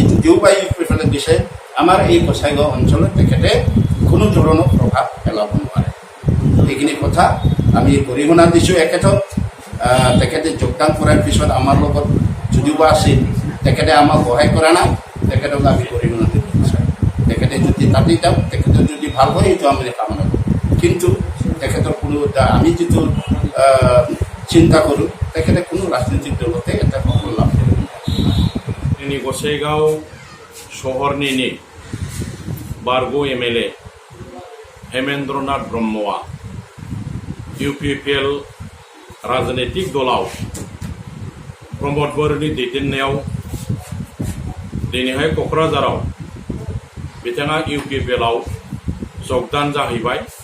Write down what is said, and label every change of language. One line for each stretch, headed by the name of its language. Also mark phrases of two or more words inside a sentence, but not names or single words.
Assamese: যদিও বা ইউপিএফএলে দিছে আমাৰ এই গোসাইগাঁও অঞ্চলত তেখেতে কোনো ধৰণৰ প্ৰভাৱ পেলাব নোৱাৰে এইখিনি কথা আমি গৰিহণা দিছোঁ এখেতক তেখেতে যোগদান কৰাৰ পিছত আমাৰ লগত যদিও বা আছিল তেখেতে আমাক সহায় কৰা নাই তেখেতক আমি গৰিহণা দিব বিচাৰোঁ তেখেতে যদি তাতে যাওক তেখেতে যদি ভাল হয় সেইটো আমি কামনা কৰোঁ কিন্তু তেখেতৰ কোনো আমি যিটো চিন্তা কৰোঁ তেখেতে কোনো রাজনৈতিক দলতে এটা সফল লাভ কৰিব
Bodo: जोंनि गसाइगाव सहरनिनो बारग' MLA हेमेन्द्रनाथ ब्रह्मआ UPPL राजनैतिक दलाव प्रमद बर'नि दैदेननायाव दिनैहाय क'क्राझाराव बिथाङा UPPL आव जगदान जाहैबाय